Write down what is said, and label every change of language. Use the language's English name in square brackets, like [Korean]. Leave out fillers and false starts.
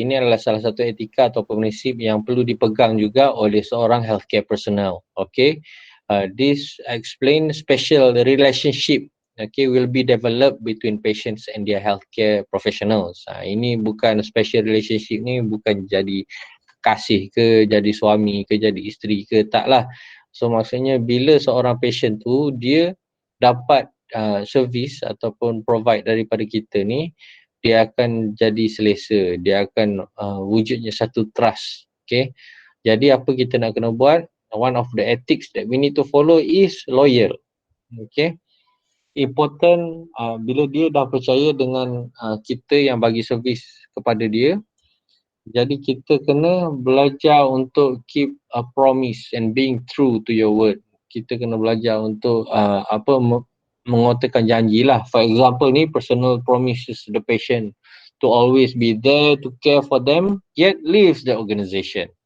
[Malay] Ini adalah salah satu etika atau prinsip yang perlu dipegang juga oleh seorang healthcare personnel. [English] Okay, this explain special relationship. Okay, will be developed between patients and their healthcare professionals. [Malay] Ini bukan special relationship ni bukan jadi kasih ke, jadi suami ke, jadi isteri ke, taklah. So maksudnya bila seorang patient tu dia dapat servis ataupun provide daripada kita ni, dia akan jadi selesa, dia akan wujudnya satu trust. Okay, jadi apa kita nak kena buat? [English] One of the ethics that we need to follow is loyal. [Malay] Okay, important bila dia dah percaya dengan kita yang bagi servis kepada dia, jadi kita kena belajar untuk [English] keep a promise and being true to your word. [Malay] Kita kena belajar untuk mengotakkan janji lah. [English] For example ni, personal promises to the patient to always be there to care for them yet leaves the organisation.